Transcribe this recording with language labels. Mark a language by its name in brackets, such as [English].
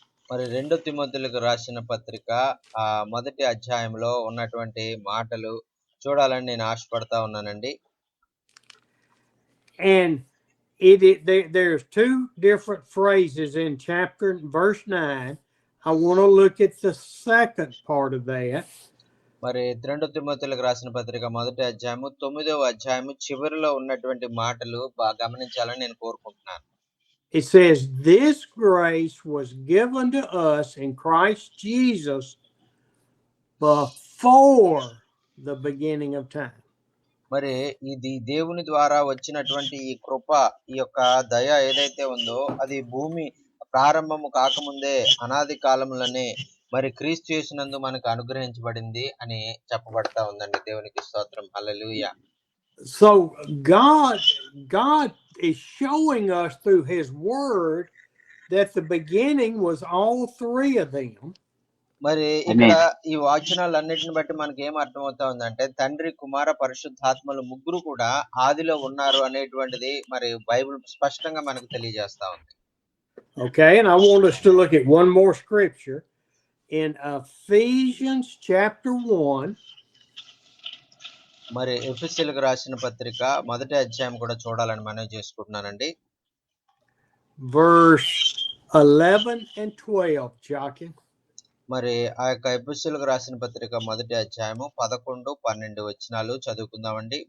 [Telugu] మరి 2 తిమోతిలకు రాసిన పత్రిక మొదటి అధ్యాయంలో ఉన్నటువంటి మాటలు చూడాలని నేను ఆశపడతా ఉన్నానండి. [English] And there's two different phrases in verse 9. I want to look at the second part of that. [Telugu] మరి 2 తిమోతిలకు రాసిన పత్రిక మొదటి అధ్యాయము 9వ అధ్యాయము చివరిలో ఉన్నటువంటి మాటలు బాగా గమనించాలని నేను కోరుకుంటున్నాను. [English] It says, this grace was given to us in Christ Jesus before the beginning of time. [Telugu] మరి ఇది దేవుని ద్వారా వచ్చినటువంటి ఈ కృప, ఈ యొక్క దయ ఏదైతే ఉందో అది భూమి ప్రారంభము కాకముందే అనాది కాలంలోనే మరి క్రీస్తు యేసునందు మనకు అనుగ్రహించబడింది అని చెప్పబడతా ఉందండి. దేవునికి స్తోత్రం. హల్లెలూయా. [English] So God is showing us through His Word that the beginning was all three of them. [Telugu] మరి ఇక్కడ ఈ వాక్యాలన్నిటిని బట్టి మనకి ఏం అర్థమవుతా ఉందంటే తండ్రి, కుమార, పరిశుద్ధాత్మలు ముగ్గురు కూడా ఆదిలో ఉన్నారు అనేటువంటిది మరి బైబిల్ స్పష్టంగా మనకు తెలియజేస్తా ఉంది. [English] Okay, and I want us to look at one more scripture in Ephesians chapter 1. [Telugu] మరి ఎఫెసీయులకు రాసిన పత్రిక మొదటి అధ్యాయం కూడా చూడాలని మనవి చేసుకుంటున్నానండి. [English] Verse 11 and 12, Joaquin. [Telugu] మరి ఆ యొక్క ఎఫెసీయులకు రాసిన పత్రిక మొదటి అధ్యాయము 11, 12 వచనాలు చదువుకుందామండి.